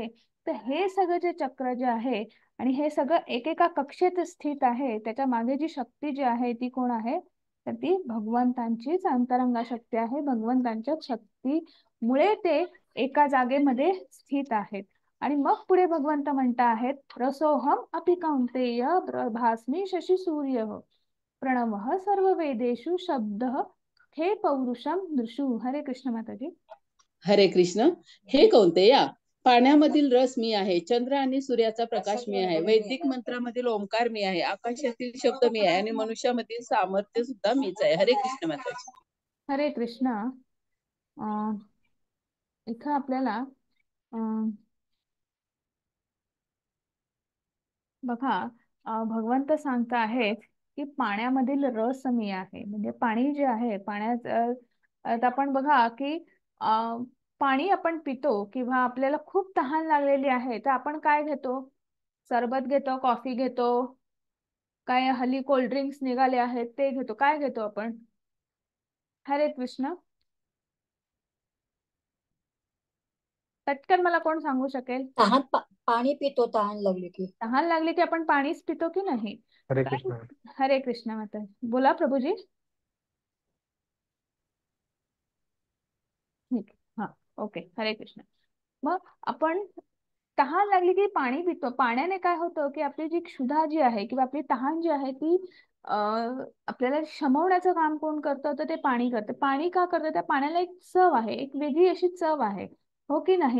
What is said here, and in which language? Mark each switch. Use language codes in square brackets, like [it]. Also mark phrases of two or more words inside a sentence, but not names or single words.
[mr] तर हे सगळं जे चक्र जे आहे, आणि हे सगळं एकेका कक्षेत स्थित आहे, त्याच्या मागे जी शक्ती जी आहे ती कोण आहे? तर ती भगवंतांचीच अंतरंगा शक्ती आहे. भगवंतांच्या शक्तीमुळे ते एका जागेमध्ये स्थित आहेत. आणि मग पुढे भगवंत म्हणता आहेत, [sa] रसोहम अपि कौंतेय भास्मी शशी सूर्य प्रणव सर्व वेदेषु शब्द हे पौरुषम दृशु. [mr] हरे कृष्ण माताजी. हरे कृष्ण. हे कौंतेया, पाण्यामधील रस मी आहे, चंद्र आणि सूर्याचा प्रकाश मी आहे, वैदिक मंत्रामधील ओंकार मी आहे, आकाशातील शब्द मी आहे, आणि मनुष्यामधील सामर्थ्य सुद्धा मीच आहे. हरे कृष्ण माताजी. हरे कृष्ण. इथं आपल्याला बघा भगवंत सांगता आहेत की पाण्यामधील रस मी आहे. म्हणजे पाणी जे आहे, पाण्यात आता आपण बघा की पाणी आपण पितो, किंवा आपल्याला खूप तहान लागलेली आहे, तर आपण काय घेतो? सरबत घेतो, कॉफी घेतो, काय हल्ली [en] cold drinks [mr] निघाले आहेत ते घेतो. काय घेतो आपण? हरे कृष्ण. पटकन मला कोण सांगू शकेल? पाणी पितो तहान लागली की. तहान लागली की आपण पाणीच पितो की नाही? हरे काय? कृष्ण. हरे कृष्ण माता. बोला प्रभूजी. ठीक. हा. ओके. हरे कृष्ण. मग आपण तहान लागली की पाणी पितो. पाण्याने काय होतं की आपली जी क्षुधा जी आहे, किंवा आपली तहान जी आहे ती आपल्याला शमवण्याचं काम कोण करतं? तर ते पाणी करतं. पाणी का करतं? त्या पाण्याला एक चव आहे, एक वेगळी अशी चव आहे, हो की नाही?